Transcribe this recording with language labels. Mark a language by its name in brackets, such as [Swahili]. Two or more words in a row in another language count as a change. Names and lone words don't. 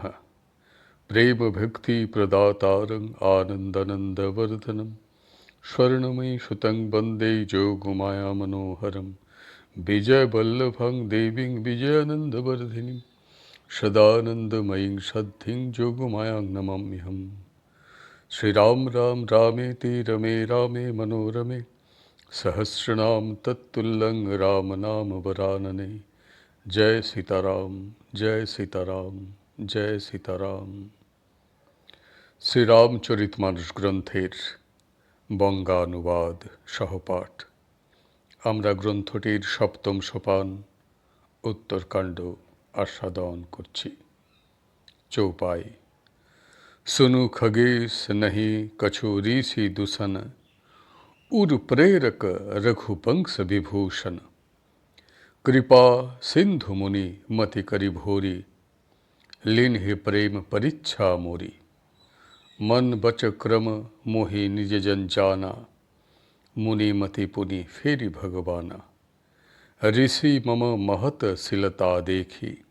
[Sanskrit] प्रेम भक्ति प्रदातारं आनंदानंदवर्धनम स्वर्णमयी सुतं वंदे जोगमाया मनोहरम विजय वल्लभं देवीं विजयानंदवर्धिनीं सदानंदमयीं सद्धिं जोगमायां नमाम्यहम्। श्री राम राम रामेति रमे रामे मनोरमे सहस्रनाम तत्तुल्यं राम नाम वरानने। जय सीताराम, जय सीताराम, जय सीताराम। [Bangla] শ্রীরামচরিতমানস গ্রন্থের বঙ্গানুবাদ সহপাঠ। আমরা গ্রন্থটির সপ্তম সোপান উত্তরকাণ্ড আস্বাদন করছি। চৌপাই। [Awadhi] सुनु खगेश नहीं कछु ऋषि दूषण उर प्रेरक रघुवंश विभूषण कृपा सिंधु मुनि मति करि भोरी लिन्हि प्रेम परीक्षा मोरी मन बच क्रम मोहि निज जन जाना मुनि मति पुनि फेरि भगवाना ऋषि मम महत शिलता देखी